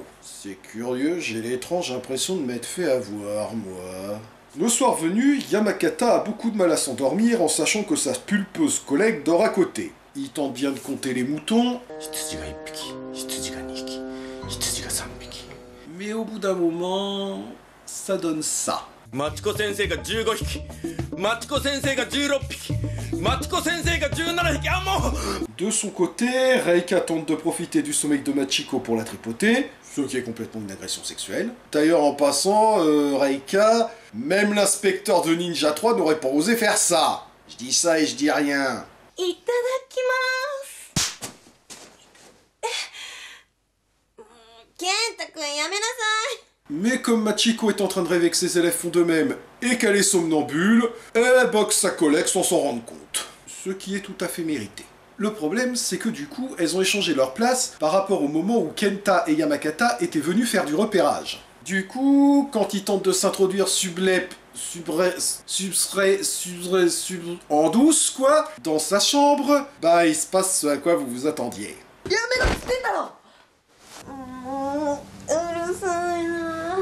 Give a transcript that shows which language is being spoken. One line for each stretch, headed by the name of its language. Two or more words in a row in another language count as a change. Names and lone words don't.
French: C'est curieux, j'ai l'étrange impression de m'être fait avoir, moi. Le soir venu, Yamakata a beaucoup de mal à s'endormir en sachant que sa pulpeuse collègue dort à côté. Il tente bien de compter les moutons, mais au bout d'un moment, ça donne ça.
Japanese: マチコ先生が15匹。マチコ先生が16匹. マチコ先生が17匹.
French: Ah mon... De son côté, Reika tente de profiter du sommeil de Machiko pour la tripoter, ce qui est complètement une agression sexuelle. D'ailleurs, en passant, Reika, même l'inspecteur de Ninja 3 n'aurait pas osé faire ça. Je dis ça et je dis rien.
Japanese: いただきます。ケンタくん、やめなさい.
French: Mais comme Machiko est en train de rêver que ses élèves font de même et qu'elle est somnambule, elle boxe sa collègue sans s'en rendre compte. Ce qui est tout à fait mérité. Le problème, c'est que du coup, elles ont échangé leur place par rapport au moment où Kenta et Yamakata étaient venus faire du repérage. Du coup, quand ils tentent de s'introduire en douce, quoi, dans sa chambre, bah il se passe ce à quoi vous vous attendiez.
Japanese: もううるさいな。